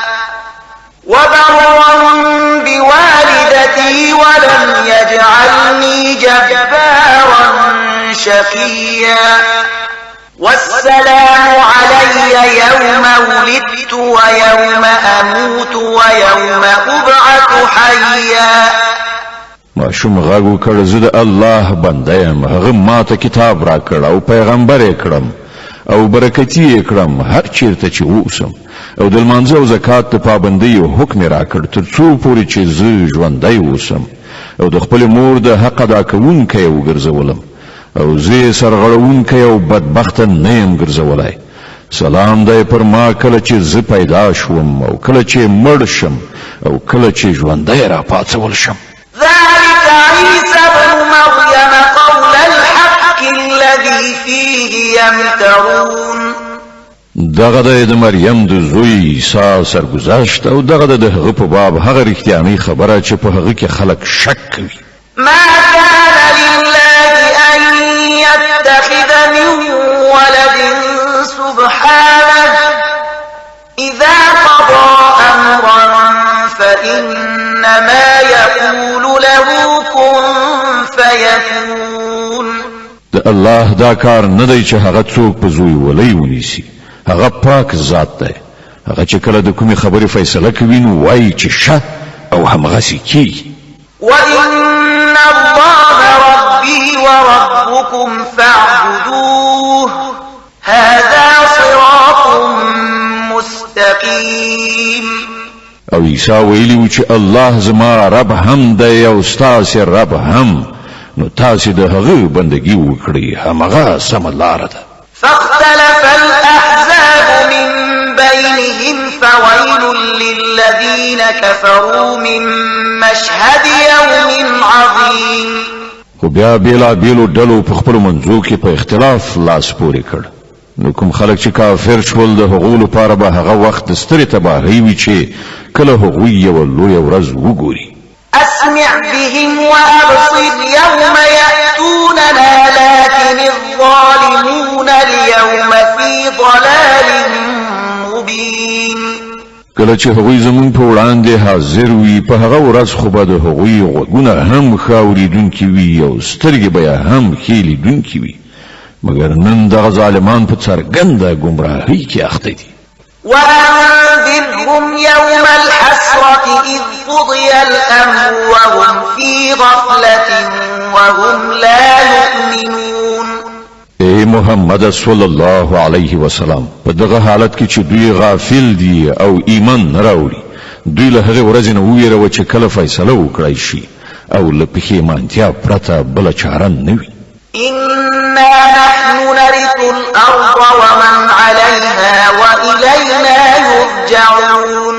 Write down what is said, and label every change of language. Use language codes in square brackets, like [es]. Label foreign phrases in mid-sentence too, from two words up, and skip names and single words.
[ar] وبرا بوالدتي ولم يجعلني جبارا شقيا والسلام علي يوم ولدت ويوم أموت ويوم أبعث حيا [ps] ماشوم غږ وکړ زه د الله بنده یم هغه ماته کتاب راکړ او پیغمبر یې کړم او برکتي یې کړم هر چیرته چې اوسم او د لمانځه او زکات د پابندۍ حکم یې راکړ تر څو پورې چې زه ژوندی اوسم او د خپلې مور د حق ادا کوونکی یې وګرځولم او زه یې سرغړوونکی او بدبخته نه یم ګرځولی سلام دی پر ما کله چې زه پیدا شوم او کله چې مړ شم او کله چې ژوندی راپاڅول شم [ar] ذلك عيسى ابن مريم قول الحق الذي فيه يمترون [ps] دغه د مریم د زوی عیسی سرگذشت او دغه د هغه په باب هغه رښتیاني خبره چې په هغه کې خلک شک کوي [ar] ما كان لله أن يتخذ من ولد سبحانه إذا قضى أمرا فإنما يقول له كن فيكون [ps] د الله دا کار نه دی چې هغه څوک په زوی ولي ونیسي هغه پاک ذات دی هغه چې کله د کومې خبرې فیصله کوي نو وایي چې شه او همغسې کیږي [ar] وإن الله ربي وربكم فاعبدوه هذا صراط مستقيم [ps] او عیسی ویلی و چې الله زما رب هم دی او ستاسې رب هم نو تاسې د هغه بندګي وکړئ همغه سمه لاره ده [ar] فاختلف الأحزاب من بينهم فويل للذين كفروا من مشهد يوم عظيم [ps] خو بیا بیلا بیلو ډلو په خپلو منځو کې په اختلاف لاس پورې کړ نو کوم خلک چې کافر شول د هغو لپاره به هغه وخت د سترې تباهۍ وي چې کله هغوی یوه لویه ورځ وګوري [ar] أسمع بهم وأبصر يوم يأتوننا لكن الظالمون اليوم في ضلال مبين [ps] کله چې هغوی زمون په وړاندې حاضر وي په هغه ورځ خو به د هغوی غوږونه هم ښه اورېدونکي وي او سترګې به یې هم ښې لیدونکي وي مګر نن دغه ظالمان په څرګنده ګمراهۍ کې اخته دي [ar] وأنذرهم يوم الحسرة إذ قضي الأمر وهم في غفلة وهم لا يؤمنون [ps] ای محمد [ar] صلی الله علیه وسلم [ps] په دغه حالت کې چې دوی غافل دي او ایمان نه راوړي دوی له هغې ورځې نه وویروه چې کله فیصله وکړی شي او له پښیمانتیا پرته بله چاره نه وي [ar] إنا نحن نرث الأرض ومن عليها وإلينا يرجعون